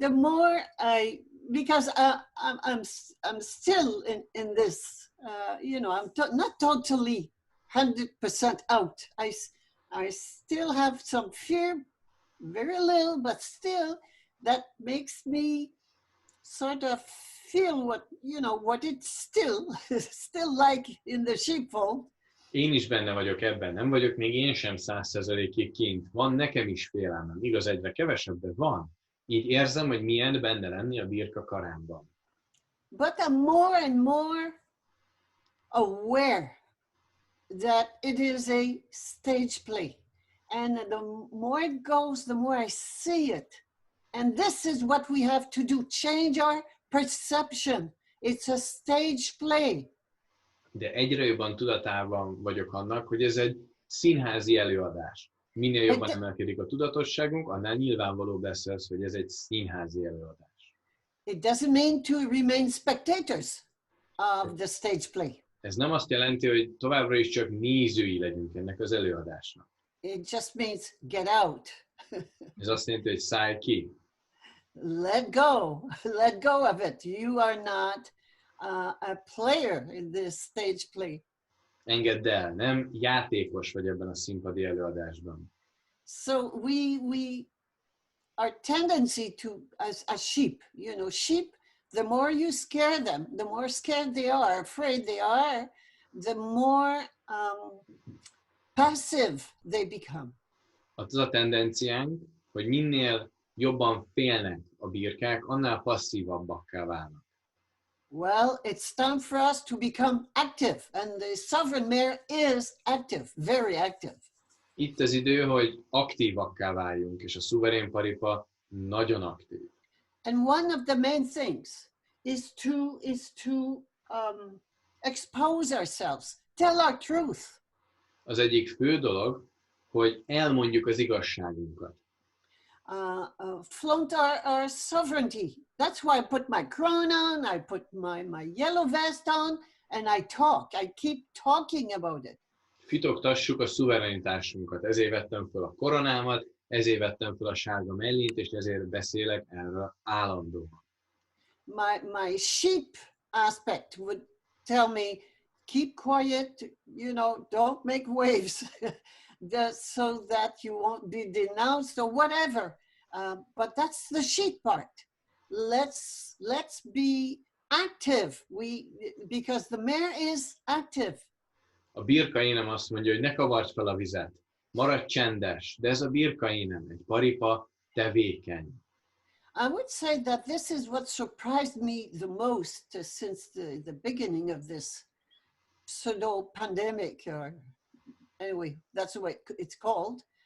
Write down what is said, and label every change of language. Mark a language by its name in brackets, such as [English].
[English] The more because I'm still in this, I'm not totally 100% out. I still have some fear, very little, but still. that makes me sort of feel what, you know, what it's still like in the sheepfold. [Hungarian] Én is benne vagyok ebben, nem vagyok még én sem 100%-ig kint. Van nekem is félelmem, igaz, egyre kevesebb, de van. Így érzem, hogy milyen benne lenni a birka karámban. [English] But I'm more and more aware that it is a stage play. And the more it goes, the more I see it. And this is what we have to do, change our perception. It's a stage play. [Hungarian] De egyre jobban tudatában vagyok annak, hogy ez egy színházi előadás. Minél jobban emelkedik a tudatosságunk, annál nyilvánvalóbb lesz ez, hogy ez egy színházi előadás. [English] It doesn't mean to remain spectators of the stage play. [Hungarian] Ez nem azt jelenti, hogy továbbra is csak nézői legyünk ennek az előadásnak. [English] It just means get out. [Hungarian] Ez azt jelenti, hogy szállj ki. [English] Let go of it. You are not a player in this stage play. [Hungarian] Engedd el, nem játékos vagy ebben a színpadi előadásban. [English] So our tendency to, as sheep, you know, sheep, the more you scare them, the more scared they are, afraid they are, the more passive they become. [Hungarian] Az a tendenciánk, hogy minél jobban félnek a birkák, annál passzívabbakká válnak. [English] Well, it's time for us to become active, and the sovereign mare is active, very active. [Hungarian] Itt az idő, hogy aktívakká váljunk, és a szuverén paripa nagyon aktív. [English] And one of the main things is to expose ourselves, tell our truth. [Hungarian] Az egyik fő dolog, hogy elmondjuk az igazságunkat. [English] Flaunt our sovereignty. That's why I put my crown on, I put my yellow vest on, and I talk. I keep talking about it. [Hungarian] Fitoktassuk a szuverenitásunkat. Ezért vettem fel a koronámat, ezért vettem fel a sárga mellint, és ezért beszélek erről állandóan. [English] My sheep aspect would tell me, keep quiet, you know, don't make waves, so that you won't be denounced or whatever. But that's the sheep part. Let's be active. Because the mare is active. [Hungarian] A birka énem azt mondja, hogy ne kavard fel a vizet, maradj csendes, de ez a birka énem, egy paripa tevékeny. [English] I would say that this is what surprised me the most since the beginning of this pseudo-pandemic, or anyway, that's the way it's called.